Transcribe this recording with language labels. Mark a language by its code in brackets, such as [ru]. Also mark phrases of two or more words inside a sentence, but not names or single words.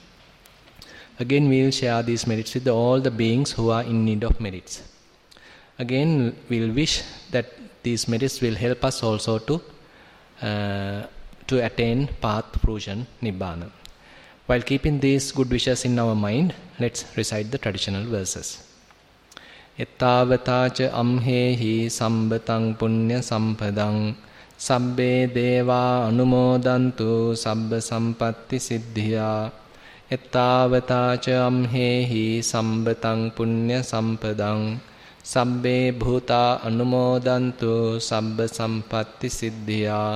[en] Again we will share these merits with all the beings who are in need of merits. Again we will wish that these merits will help us also to attain path, fruition, nibbana. While keeping these good wishes in our mind, let's recite the traditional verses. [pi] Ettavataca amhehi sambatang punya sampadang sabbe deva anumodantu sabba sampatti siddhya. Ettavataca amhehi sambatang punya sampadang sabbe bhuta anumodantu sabba sampatti siddhya.